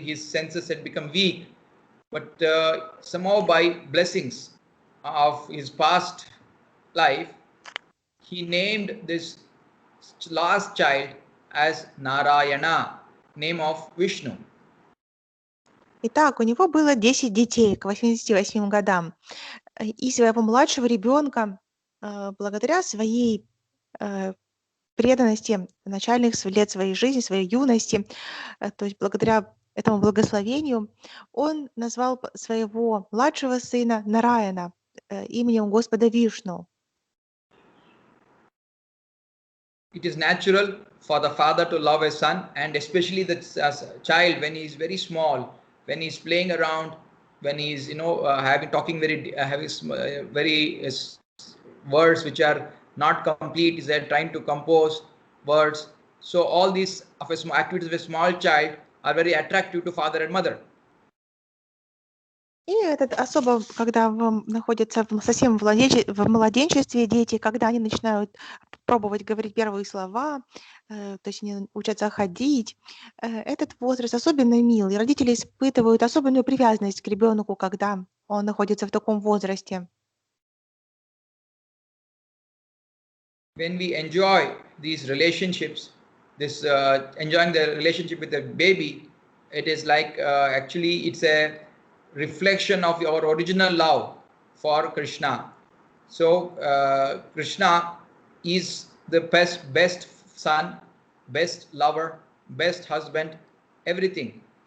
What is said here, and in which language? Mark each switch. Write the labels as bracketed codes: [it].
[en] His senses had become weak. But somehow by blessings of his past life, he named this last child as Narayana, name of Vishnu. [ru] Итак, у него было 10 детей к 88 годам. И своего младшего ребенка, благодаря своей преданности начальных лет своей жизни, своей юности, то есть благодаря этому благословению, он назвал своего младшего сына Нараяна именем Господа Вишну. [en] It is natural for the father to love his son, and especially the child when he is very small, when he is playing around, when he is talking very words which are not complete, is there trying to compose words. So all these activities of a small child are very attractive to father and mother. [ru] И это особо, когда находятся совсем в младенчестве дети, когда они начинают пробовать говорить первые слова, то есть они учатся ходить, этот возраст особенно мил, и родители испытывают особенную привязанность к ребенку, когда он находится в таком возрасте. [en] When we enjoy these relationships, enjoying the relationship with the baby, it is like actually it's a reflection of our original love for Krishna. So Krishna is the best son, best lover, best husband, everything.